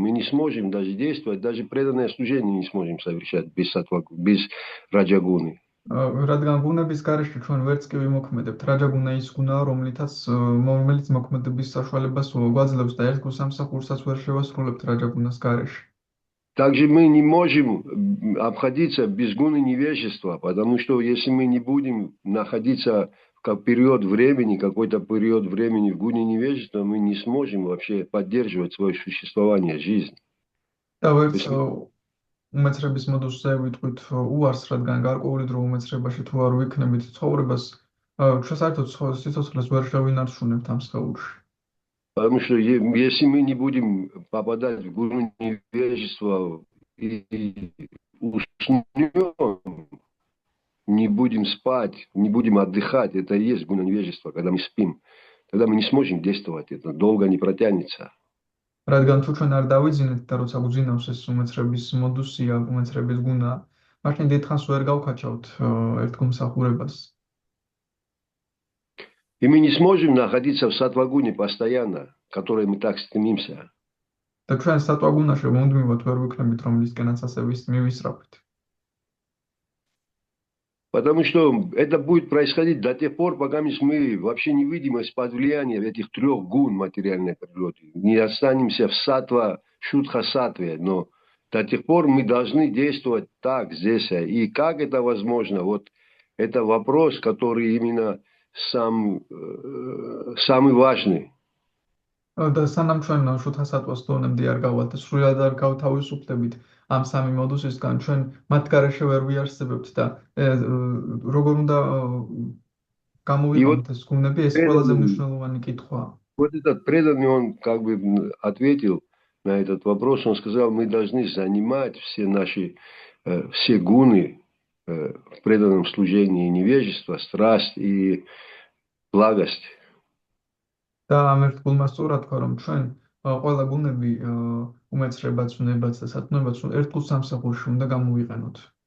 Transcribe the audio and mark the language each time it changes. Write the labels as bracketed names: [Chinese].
[Russian] Мы не сможем даже действовать, даже преданное служение не сможем совершать без раджагуны. [Georgian] რადგან გუნების გარეშე ჩვენ ვერც კი ვიმოქმედებთ, რაჯაგუნა ის გუნაა, რომელიც მოქმედების საშუალებას გვაძლევს და ერთ სამსახურსაც ვერ შევასრულებთ რაჯაგუნას гარეშე. [Russian] Также мы не можем обходиться без гуны невежества, потому что если мы не будем находиться какой-то период времени в гуне невежества, мы не сможем вообще поддерживать свое существование, жизнь. [Georgian] უმეცრების მოდუსზე ვიტყვით უარს, რადგან გარკვეული დრო უმეცრებაში თუ არ ვიქნებით ცხოვრებას, ჩვენ საერთოდ სიცოცხლეს ვერ შევინარჩუნებთ ამ სხეულში. [Russian] Потому что если мы не будем попадать в гуну невежества и уснем, не будем спать, не будем отдыхать, это и есть гуна невежества, когда мы спим. Тогда мы не сможем действовать, это долго не протянется. [Georgian] რადგან თუ ჩვენ არ დავიძინეთ და როცა გვძინავს ეს უმეცრების მოდუსია, უმეცრების გუნა, მაშინ დიდხანს ვერ გავქაჩავთ ერთგულმსახურებას. [Russian] И мы не сможем находиться в сатвагуне постоянно, к которой мы так стремимся. [Georgian] და ჩვენ სატვაგუნაში მომდმივად ვერ ვიქნებით, რომლისკენაც ასე მივისწრაფით. [Russian] Потому что это будет происходить до тех пор, пока мы вообще не выйдем из-под влияния этих 3 гун материальной природы. Не останемся в сатва, шудха-сатве, но до тех пор мы должны действовать так здесь. И как это возможно? Вот это вопрос, который именно самый важный. [Georgian] და სანამ ჩვენ შუთა-სატვას დონემდე არ გავალთ და სრულად არ გავთავისუფლებით ამ სამი მოდუსისგან, ჩვენ მათ გარეშე ვერ ვიარსებებთ და როგორ უნდა გამოვიყენოთ ეს გუნები, ეს ყველაზე მნიშვნელოვანი კითხვაა. [Russian] Вот этот преданный, он как бы ответил на этот вопрос, он сказал, мы должны занимать все гуны в преданном служении, невежество, страсть и благость. [Georgian] და ამ ერთგულმა სწორად თქვა, რომ ჩვენ ყველა გუნები უმეცრებაც, უნებაც და სათნოებაც ერთგულ სამსახურში უნდა გამოვიყენოთ.